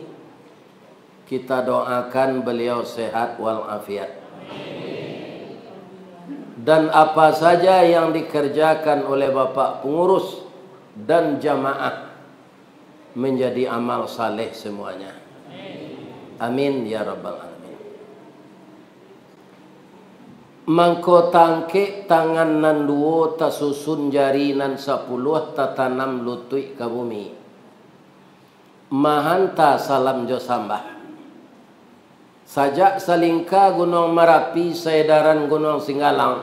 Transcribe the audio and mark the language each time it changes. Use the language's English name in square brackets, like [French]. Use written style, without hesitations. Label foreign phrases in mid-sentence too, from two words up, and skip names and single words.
[Indonesian] Kita doakan beliau sehat walafiat. Dan apa saja yang dikerjakan oleh Bapak pengurus dan jamaah menjadi amal saleh semuanya. [Arabic] آمين يا رب العالمين. [Minangkabau] Mangko tangke tangan nan duo tasusun jari nan 10 tatanam lutui ke bumi. Mahanta salam jo sambah. Sajak salingka Gunung Merapi saedaran Gunung Singgalang.